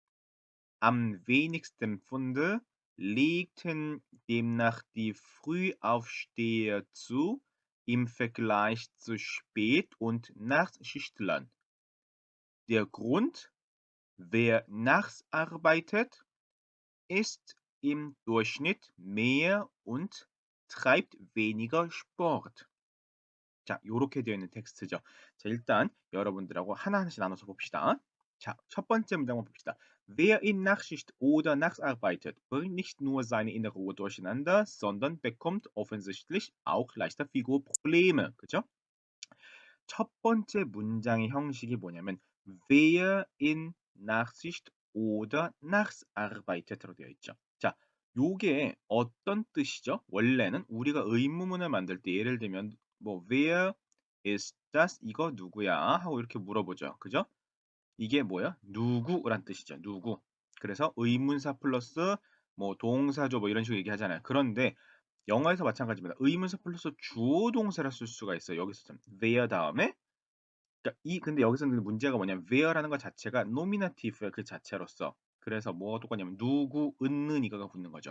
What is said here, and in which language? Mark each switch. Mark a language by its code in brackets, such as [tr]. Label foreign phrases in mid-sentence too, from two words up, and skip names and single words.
[de] Am wenigsten Funde legten demnach die Frühaufsteher zu im Vergleich zu Spät- und Nachtschichtlern. Der Grund: Wer nachts arbeitet, isst im Durchschnitt mehr und treibt weniger Sport. [ko] 자, 요렇게 되어 있는 텍스트죠. 자, 일단 여러분들하고 하나하나씩 나눠서 봅시다. 자, 첫 번째 문장만 봅시다. [de] Wer in Nachtschicht oder nachts arbeitet, bringt nicht nur seine innere Ruhe durcheinander, sondern bekommt offensichtlich auch leichter Figurprobleme. [ko] 그죠? 첫 번째 문장의 형식이 뭐냐면 [de] wer in Nachtschicht oder nachts arbeitet [ko] 로 되어 있죠. 자, 요게 어떤 뜻이죠? 원래는 우리가 의문문을 만들 때 예를 들면 뭐 [de] where is das [ko] 이거 누구야? 하고 이렇게 물어보죠. 그죠? 이게 뭐야? 누구란 뜻이죠. 누구. 그래서 의문사 플러스 뭐 동사죠 뭐 이런 식으로 얘기하잖아요. 그런데 영어에서 마찬가지입니다. 의문사 플러스 주어 동사를 쓸 수가 있어요. 여기서 좀 where 다음에 그러니까 근데 여기서는 문제가 뭐냐면 where라는 것 자체가 노미나티브의 그 자체로서 그래서 뭐가 똑같냐면 누구, 은는 이거가 붙는 거죠.